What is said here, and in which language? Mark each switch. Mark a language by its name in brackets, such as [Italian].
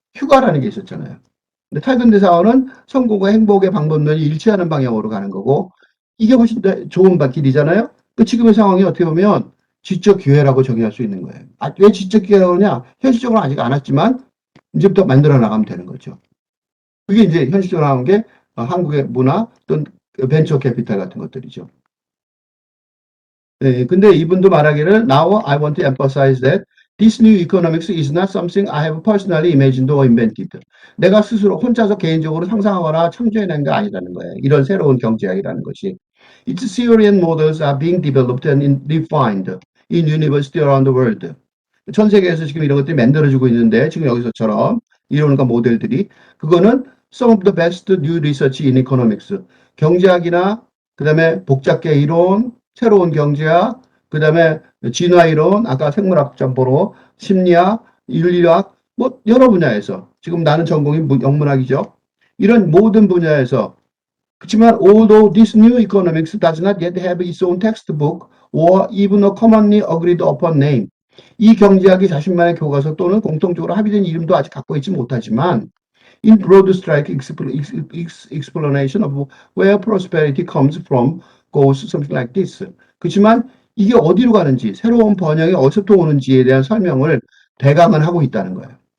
[Korean] 휴가라는 게 있었잖아요. 근데 탈근대 사회는 성공과 행복의 방법론이 일치하는 방향으로 가는 거고 이게 훨씬 더 좋은 길이잖아요. 그 지금의 상황이 어떻게 보면 지적 기회라고 정의할 수 있는 거예요. 아, 왜 지적 기회라고 하냐? 현실적으로 아직 안 왔지만 이제부터 만들어 나가면 되는 거죠. 그게 이제 현실적으로 나온 게 한국의 문화 또는 벤처 캐피탈 같은 것들이죠. 네, 근데 이분도 말하기를 [English] Now I want to emphasize that this new economics is not something I have personally imagined or invented. [Korean] 내가 스스로 혼자서 개인적으로 상상하거나 창조해낸 게 아니라는 거예요. 이런 새로운 경제학이라는 것이. [English] Its theory and models are being developed and refined in university around the world. [Korean] 전 세계에서 지금 이런 것들이 만들어지고 있는데 지금 여기서처럼 이론과 모델들이 그거는 [English] some of the best new research in economics. [Korean] 경제학이나 그다음에 복잡계 이론, 새로운 경제학, 그다음에 진화 이론, 아까 생물학 점포로 심리학, 윤리학 뭐 여러 분야에서 지금 나는 전공이 영문학이죠. 이런 모든 분야에서 그렇지만 [English] although this new economics does not yet have its own textbook or even a commonly agreed upon name. [Korean] 이 경제학이 자신만의 교과서 또는 공통적으로 합의된 이름도 아직 갖고 있지 못하지만 [English] in broad strike explanation of where prosperity comes from goes something like this. [Korean] 그렇지만 이게 어디로 가는지 새로운 번영이 어디서부터 오는지에 대한 설명을 대강은 하고 있다는 거예요.